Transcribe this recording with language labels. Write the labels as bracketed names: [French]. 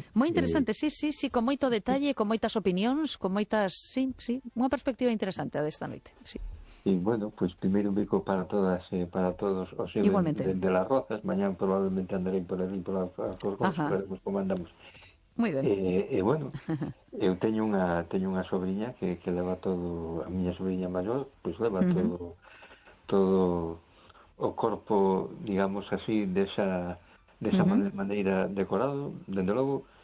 [Spanish] Muy interesante, sí, [Galician] con moito detalle, con moitas opinións, con moitas, unha perspectiva interesante a desta noite, sí. [Spanish] Y bueno, pues primero un bico para todas, para todos. O sea, igualmente. De Las Rozas, mañana probablemente andaré por ahí, por las cosas, como andamos. Muy bien. [Galician] Bueno, eu teño unha sobrinha que leva todo, a miña sobrinha maior, pues leva todo o corpo, digamos así, desa maneira decorado, dende logo.